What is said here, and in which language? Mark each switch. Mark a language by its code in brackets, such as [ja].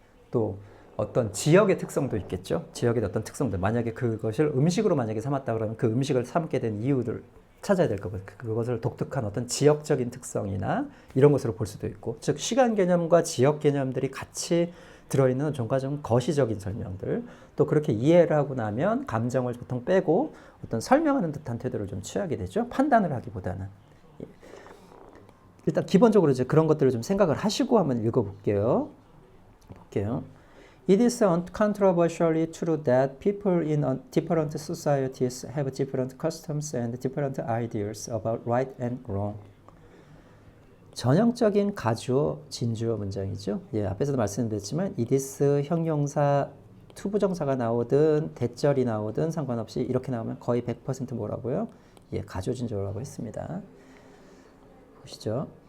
[ko] 또 어떤 지역의 특성도 있겠죠. 지역의 어떤 특성들, 만약에 그것을 음식으로 만약에 삼았다 그러면 그 음식을 삼게 된 이유를 찾아야 될 거고, 그것을 독특한 어떤 지역적인 특성이나 이런 것으로 볼 수도 있고, 즉 시간 개념과 지역 개념들이 같이 들어있는 좀 거시적인 설명들, 또 그렇게 이해를 하고 나면 감정을 보통 빼고 어떤 설명하는 듯한 태도를 좀 취하게 되죠. 판단을 하기보다는. 일단 기본적으로 이제 그런 것들을 좀 생각을 하시고 한번 읽어볼게요. [en] It is uncontroversially true that people in different societies have different customs and different ideas about right and wrong. [ko] 전형적인 가주어, 진주어 문장이죠. 앞에서도 말씀드렸지만 it is 형용사 투부정사가 나오든 대절이 나오든 상관없이 이렇게 나오면 거의 100% 뭐라고요? 가주어, 진주어라고 했습니다. 보시죠.